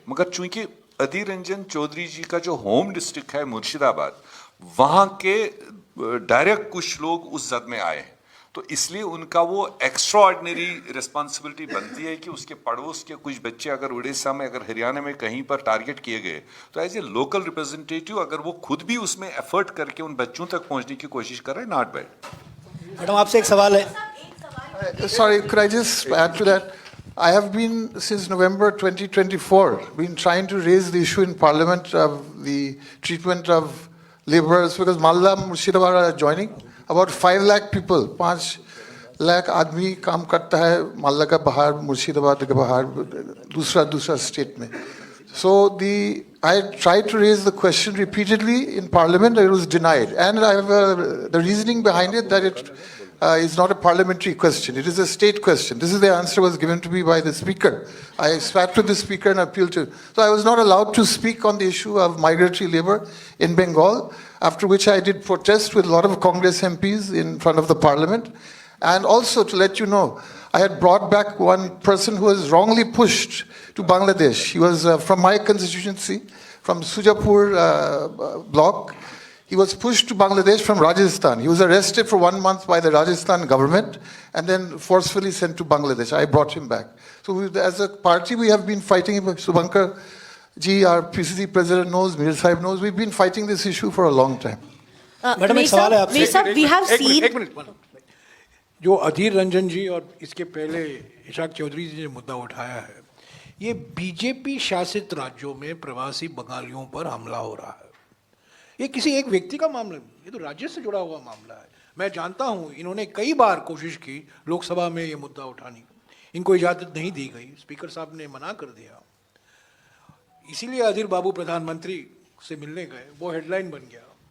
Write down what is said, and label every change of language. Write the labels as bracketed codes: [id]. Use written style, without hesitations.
[hi] मगर चूंकि अधीर रंजन चौधरी जी का जो होम डिस्ट्रिक्ट है मुर्शिदाबाद, वहाँ के डायरेक्ट कुछ लोग उस जद में आए हैं, तो इसलिए उनका वो एक्स्ट्रा ऑर्डिनरी रिस्पॉन्सिबिलिटी बनती है कि उसके पड़ोस के कुछ बच्चे अगर उड़ीसा में, अगर हरियाणा में कहीं पर टारगेट किए गए, तो एज ए लोकल रिप्रेजेंटेटिव अगर वो खुद भी उसमें एफर्ट करके उन बच्चों तक पहुंचने की कोशिश कर रहे हैं, नॉट बैड। मैडम आपसे एक सवाल है। [en] Sorry, could I just add to that? I have been, since November 2024, been trying to raise the issue in Parliament of the treatment of laborers, because Malda, Murshidabad are joining. About 5 lakh people, [hi] 5 lakh आदमी काम करता है मालदा का बाहर, मुर्शिदाबाद के बाहर, दूसरा state में. [en] So I tried to raise the question repeatedly in Parliament, and it was denied. And I have the reasoning behind it that it is not a parliamentary question; it is a state question. This is the answer was given to me by the Speaker. I spat to the Speaker and appealed to him. So I was not allowed to speak on the issue of migratory labor in Bengal. After which I did protest with a lot of Congress MPs in front of the Parliament. And also to let you know, I had brought back one person who was wrongly pushed to Bangladesh. He was from my constituency, from Sujapur block. He was pushed to Bangladesh from Rajasthan. He was arrested for 1 month by the Rajasthan government and then forcefully sent to Bangladesh. I brought him back. So as a party, we have been fighting. Subhankar ji, our PCC president knows, Mir Sahib knows, we've been fighting this issue for a long time. [hi] Madam एक सवाल है आपसे। [en] we have seen [hi] एक minute, जो अधीर रंजन जी और इसके पहले इशाक चौधरी जी ने मुद्दा उठाया है, ये बीजेपी शासित राज्यों में प्रवासी बंगालियों पर हमला हो रहा है। ये किसी एक व्यक्ति का मामला नहीं, ये तो राज्य से जुड़ा हुआ मामला है। मैं जानता हूँ इन्होंने कई बार कोशिश की लोकसभा में ये मुद्दा उठाने की, इनको इजाज़त नहीं दी गई, स्पीकर साहब ने मना कर दिया, इसीलिए अधीर बाबू प्रधानमंत्री से मिलने गए, वो हेडलाइन बन गया।